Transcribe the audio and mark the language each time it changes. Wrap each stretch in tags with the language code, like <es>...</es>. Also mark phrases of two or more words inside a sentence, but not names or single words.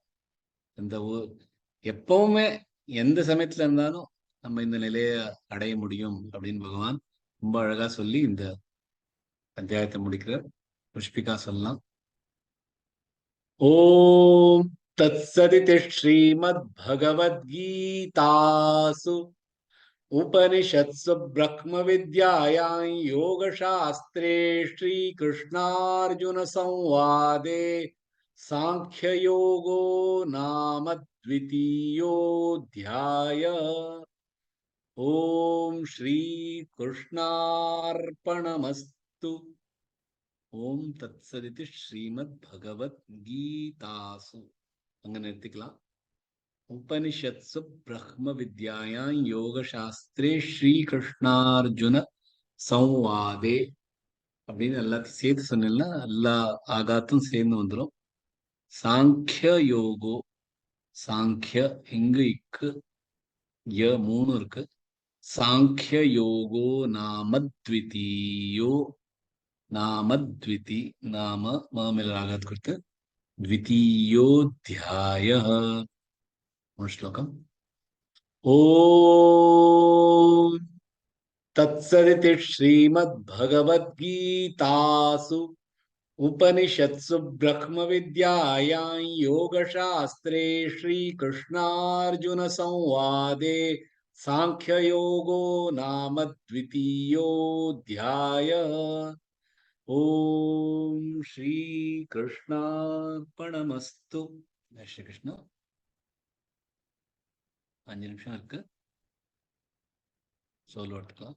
<ta>இந்த எப்பவுமே எந்த சமயத்துல இருந்தாலும் நம்ம இந்த நிலையை அடைய முடியும் அப்படின்னு பகவான் ரொம்ப அழகா சொல்லி இந்த அத்தியாயத்தை முடிக்கிறார். புஷ்பிகா சொல்லலாம்.</ta> <sa>ओम् तत्सदिति श्रीमद्भगवद्गीतासु उपनिषत्सु ब्रह्मविद्यायां योगशास्त्रे श्रीकृष्णार्जुनसंवादे सांख्ययोगो नाम द्वितीयोऽध्यायः। ओम श्रीकृष्णार्पणमस्तु। ओम् तत्सदिति श्रीमद्भगवद्गीतासु.</sa> <ta>அங்க நிறுத்திக்கலாம்.</ta> <sa>उपनिषत्सु ब्रह्म विद्यायाम् योग शास्त्रे श्रीकृष्णार्जुन संवादे</sa> <ta>அப்படின்னு எல்லாத்தையும் சேர்த்து சொன்னா எல்லா ஆகாத்தும் சேர்ந்து வந்துடும்.</ta> <sa>साङ्ख्य योगो,</sa> <ta>சாங்கிய இங்கு இக்கு ய 3 இருக்கு.</ta> <sa>साङ्ख्य योगो नामद्वितीयो, नामद्विति, नाम</sa> <ta>மேல ஆகாத் கொடுத்து</ta> <sa>द्वितीयोऽध्यायः. श्लोकम्। ॐ तत्सदिति श्रीमद्भगवद्गीतासु उपनिषत्सु ब्रह्मविद्यायां योगशास्त्रे श्रीकृष्णार्जुनसंवादे सांख्ययोगो नाम द्वितीयोऽध्यायः। ओम् श्री कृष्णार्पणमस्तु.</sa> <ta>ஸ்ரீ கிருஷ்ணா. 5 நிமிஷம் இருக்கு, சோலோ எடுத்துக்கலாம்.</ta>